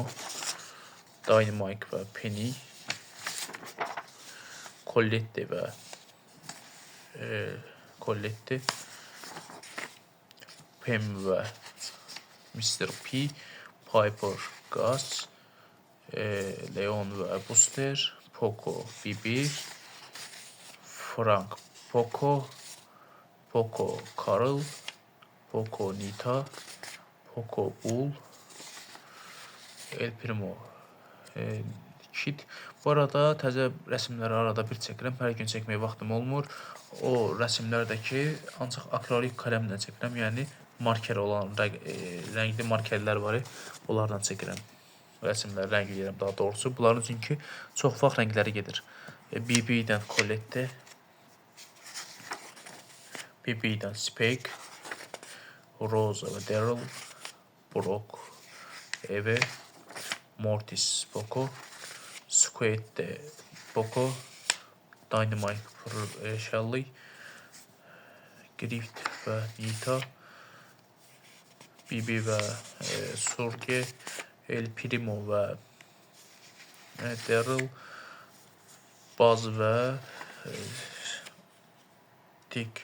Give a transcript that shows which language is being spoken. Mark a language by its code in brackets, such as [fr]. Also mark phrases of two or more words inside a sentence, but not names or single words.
[az] Dynamite ve Penny. Colette ve Colette. Pam ve Mr. P. Piper, Gus. Leon ve Buster. Poco, Bibi. Frank, Poco, Carl. Poco, Nita. Poco, Bull. Elprimo, Kit. Bu arada təzə rəsmləri arada bir çəkirəm. Hər gün çəkməyə vaxtım olmur. O rəsmlərdəki ancaq akrilik qələmlə çəkirəm. Yəni marker olan rəngli markerlər var. Onlardan çəkirəm. Rəsmləri rəngləyirəm daha doğrusu. Bunların çünki çox vaxt rəngləri gedir. BB-dən Colette. BB-dən Spike. Rosa ve Daryl. Brock, Eve. Mortis, Poco. Squid de Poco. Dynamite, Shelly. Grift ve Nita. Bibi ve Surge. Elprimo ve Daryl. Buzz ve Dick.